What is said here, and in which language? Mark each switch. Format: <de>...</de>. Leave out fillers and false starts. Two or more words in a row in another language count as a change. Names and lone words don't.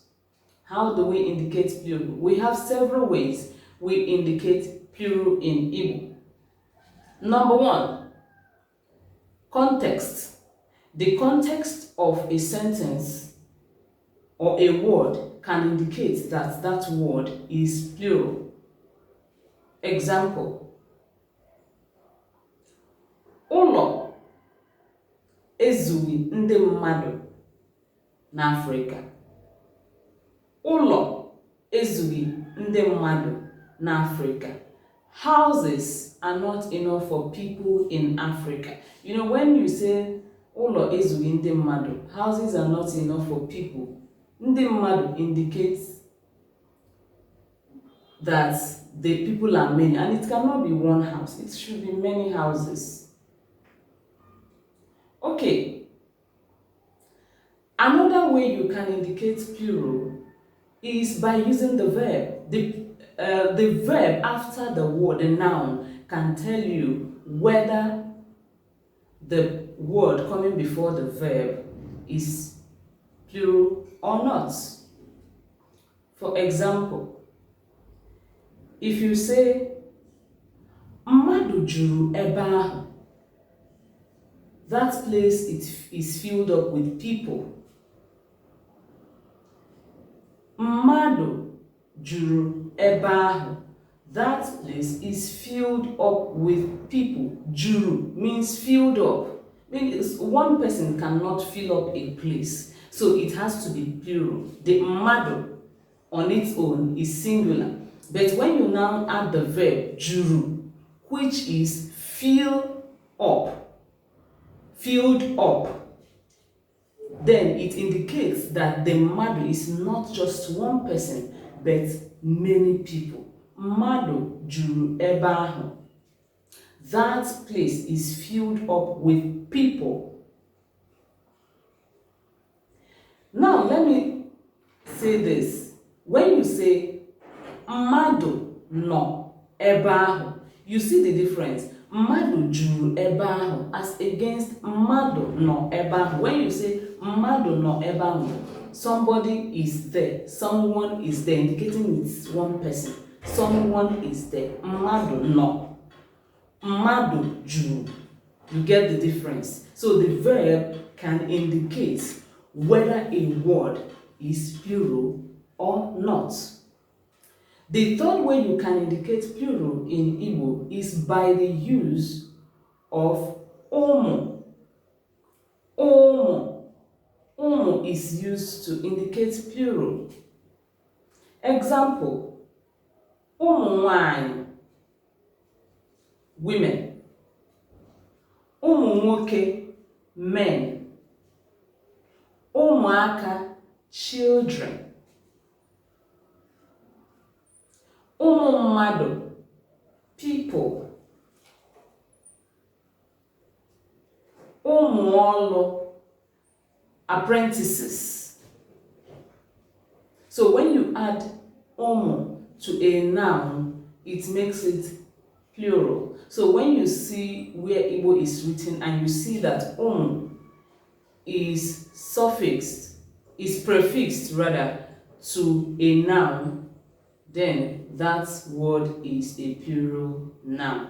<en>How do we indicate plural? We have several ways we indicate plural in Igbo. Number one, context. The context of a sentence or a word can indicate that that word is plural. Example,</en> <ig>ụlọ ezughị ndị mmadụ n'Africa. Ụlọ ezughị ndị mmadụ n'Africa.</ig> <en>Houses are not enough for people in Africa. You know, when you say</en> <ig>ụlọ ezughị ndị mmadụ,</ig> <en>houses are not enough for people.</en> <ig>Ndị mmadụ</ig> <en>indicates that the people are many, and it cannot be one house. It should be many houses. Okay. Another way you can indicate plural is by using the verb. The verb after the word, the noun, can tell you whether the word coming before the verb is plural or not. For example, if you say,</en> <ig>mmadụ juru ebe ahụ,</ig> <en>that place is filled up with people.</en> <ig>Mmadụ juru ebe ahụ,</ig> <en>that place is filled up with people. Juru means filled up. Means one person cannot fill up a place, so it has to be plural. The mmadụ on its own is singular, but when you now add the verb juru, which is filled up, then it indicates that the mmadụ is not just one person, but many people.</en> <ig>Mmadụ juru ebe ahụ.</ig> <en>That place is filled up with people. Now, let me say this. When you say</en> <ig>mmadụ nọ ebe ahụ,</ig> <en>you see the difference.</en> <ig>Mmadụ juru ebe ahụ</ig> <en>as against</en> <ig>mmadụ nọ ebe ahụ.</ig> <en>When you say</en> <ig>mmadụ nọ ebe ahụ,</ig> <en>somebody is there, someone is there, indicating it's one person. Someone is there.</en> <ig>Mmadụ nọ. Mmadụ juru.</ig> <en>You get the difference. So the verb can indicate whether a word is plural or not. The third way you can indicate plural in Igbo is by the use of ụmụ. Ụmụ. Ụmụ is used to indicate plural. Example,</en> <ig>ụmụ nwanyị women. Ụmụ nwoke, men. Ụmụaka, children. Ụmụ mmadụ, people. Ụmụ ọlụ,</ig> <en>apprentices. So when you add ụmụ to a noun, it makes it plural. So when you see where Igbo is written and you see that is prefixed rather to a noun, then that word is a plural noun.</en>